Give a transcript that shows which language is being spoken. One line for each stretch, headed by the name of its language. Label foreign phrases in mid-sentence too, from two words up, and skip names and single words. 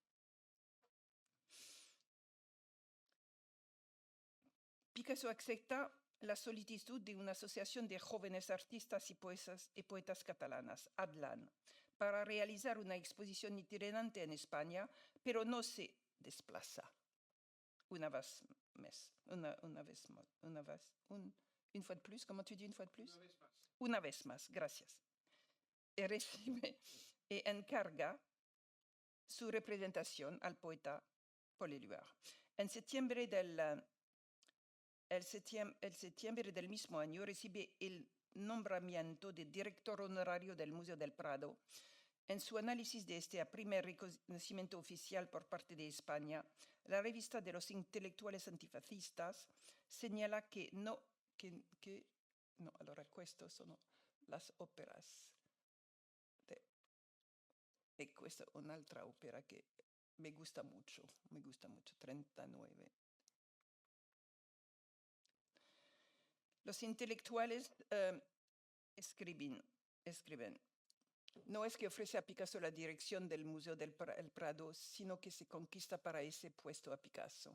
Spanish: Picasso acepta la solicitud de una asociación de jóvenes artistas y poetas catalanas, ADLAN, para realizar una exposición itinerante en España, pero no se desplaza.
French: Une fois de plus, comment tu dis une fois de plus?
Spanish: Una vez más, gracias. Y recibe y encarga su representación al poeta Paul Éluard. En septiembre del mismo año recibe el nombramiento de director honorario del Museo del Prado. En su análisis de este primer reconocimiento oficial por parte de España, la revista de los intelectuales antifascistas señala que no,
Italian: allora queste sono
Spanish: las óperas.
Italian: E questa è un'altra opera che
Spanish: me gusta mucho,
Italian: 39.
Spanish: Los intelectuales escriben, no es que ofrece a Picasso la dirección del Museo del Prado, sino que se conquista para ese puesto a Picasso.